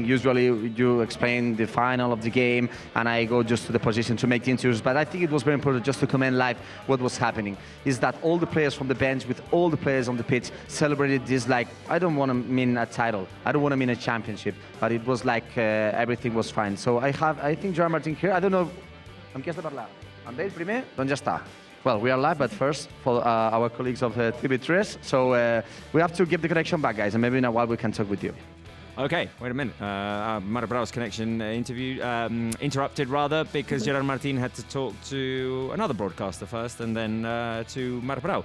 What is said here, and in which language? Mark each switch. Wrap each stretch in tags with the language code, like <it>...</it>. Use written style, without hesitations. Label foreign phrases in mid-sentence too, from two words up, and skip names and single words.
<en>Usually you explain the final of the game, and I go just to the position to make the interviews. But I think it was very important just to comment live what was happening. Is that all the players from the bench with all the players on the pitch celebrated this like, I don't want to mean a title, I don't want to mean a championship, but it was like everything was fine. So I think Gerard Martin here, I don't know,</en> <ca>amb qui has de parlar? Amb ell primer? Doncs ja està.</ca> <en>Well, we are live, but first for our colleagues of TV3. So we have to give the connection back, guys, and maybe in a while we can talk with you. Okay, wait a minute. Mara Brao's connection interrupted rather, because Gerard Martin had to talk to another broadcaster first, and then to Mara Brao.</en>